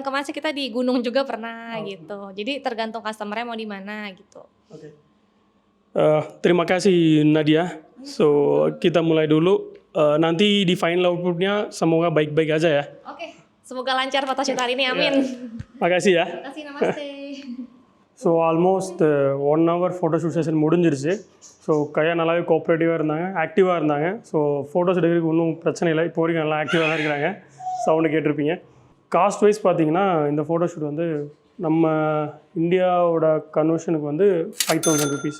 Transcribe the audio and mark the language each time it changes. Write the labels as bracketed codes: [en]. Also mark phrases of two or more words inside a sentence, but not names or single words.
[id] Kemarin sih kita di gunung juga pernah gitu. Jadi tergantung customernya mau di mana gitu. Oke. Terima kasih Nadia. So kita mulai dulu. Nanti di final outputnya semoga baik-baik aja ya. Oke, semoga lancar photoshoot hari ini, amin. Makasih ya. Makasih, namaste. [en] so almost 1 hour photoshoot session [ta] முடிஞ்சிருச்சு. ஸோ கையா நல்லாவே கோஆப்ரேட்டிவாக இருந்தாங்க, ஆக்டிவாக இருந்தாங்க. [en] so photos [ta] எடுக்கிறதுக்கு ஒன்றும் பிரச்சனை இல்லை, இப்போ வரைக்கும் நல்லா ஆக்டிவாக தான் இருக்கிறாங்க. சவுண்டு கேட்டிருப்பீங்க. [en] cost wise [ta] பார்த்தீங்கன்னா இந்த ஃபோட்டோஷூட் வந்து நம்ம இந்தியாவோட கன்வர்ஷனுக்கு வந்து 5000 rupees.